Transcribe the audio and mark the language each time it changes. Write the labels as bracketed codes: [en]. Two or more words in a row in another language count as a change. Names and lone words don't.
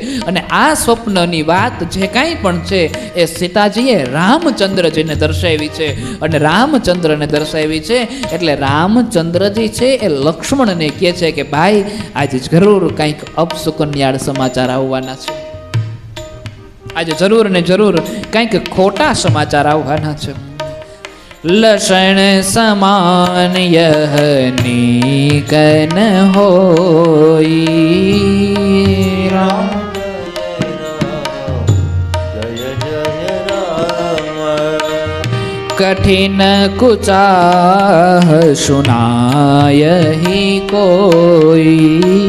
[gu] અને આ સ્વપ્નની વાત જે કાંઈ પણ છે એ સીતાજીએ રામચંદ્રજીને દર્શાવી છે અને રામચંદ્રને દર્શાવી છે. એટલે રામચંદ્રજી છે એ લક્ષ્મણને કહે છે કે ભાઈ આજે જરૂર કંઈક અપસુકન્યાળ સમાચાર આવવાના છે, આજે જરૂર ને જરૂર કંઈક ખોટા સમાચાર આવવાના છે. [awa] लक्षण समान यह नीकन होई. राम जय जय राम. कठिन कुचाह सुनाय ही कोई.